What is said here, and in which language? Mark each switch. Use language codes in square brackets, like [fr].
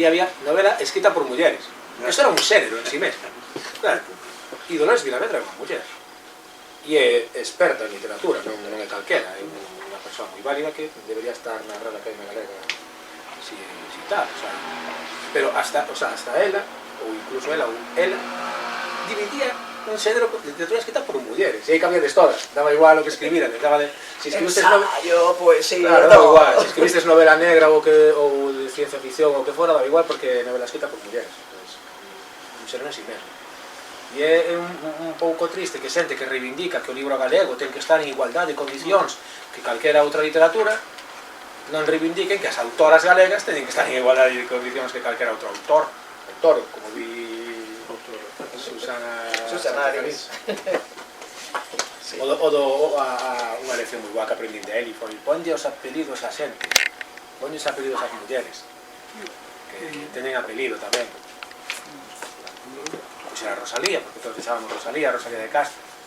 [es] Y había novela escrita por mujeres. Eso era un género en sí mismo. Claro. [gl] Y Dolores Vilavera era unha muller. E é experta en literatura, non é calquera, é unha persoa moi válida que debería estar na Real Academia Galega si tal, o sea, pero hasta ela, ou incluso ela, dividía un xénero de literatura escrita por mulleres, e aí cambiades todas, daba igual o que escribiran, daba de, si escribistes ensayo, poesía, claro, daba igual, si escribistes novela negra ou de ciencia ficción ou que fora, daba igual porque novela escrita por mulleres, un xénero en si mesmo. E é un pouco triste que xente que reivindica que o libro galego ten que estar en igualdade de condicións que calquera outra literatura, non reivindiquen que as autoras galegas teñen que estar en igualdade de condicións que calquera outro autor, como vi Susana Arias. Unha lección moi boa que aprendín de él e foi ponlle os apelidos a xente, ponlle os apelidos ás mulleres, que teñen apelido tamén. Pois era Rosalía, porque todos echábamos Rosalía de Castro.